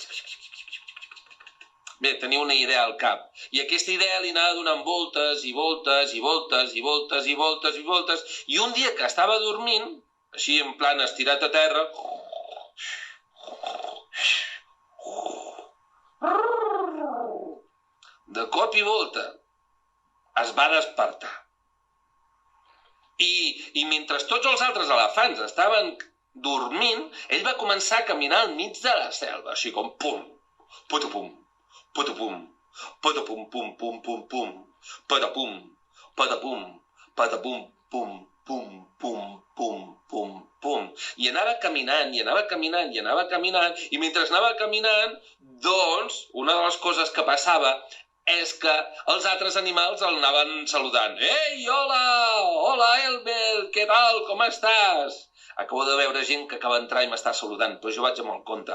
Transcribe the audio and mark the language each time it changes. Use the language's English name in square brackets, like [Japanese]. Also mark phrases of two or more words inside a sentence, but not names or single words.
[Catalan] Bé, tenia una idea al cap, i aquesta idea li anava donant voltes i voltes i voltes i voltes i voltes i voltes, i un dia que estava dormint, així en plan estirat a terra, de cop i volta es va despertar. I mentre tots els altres elefants estaven dormint, ell va començar a caminar al mig de la selva, així com pum, putupum, putupum, putupum, pum, pum, pum, pum, patapum, patapum, patapum, pum, pum, pum, pum, pum, pum. I anava caminant, i anava caminant, i anava caminant, i mentre anava caminant, doncs, una de les coses que passava és que els altres animals el anaven saludant. Ei, hola! Hola, Elmer! Què tal? Com estàs? Acabo de veure gent que acaba d'entrar i m'està saludant, però jo vaig amb el compte.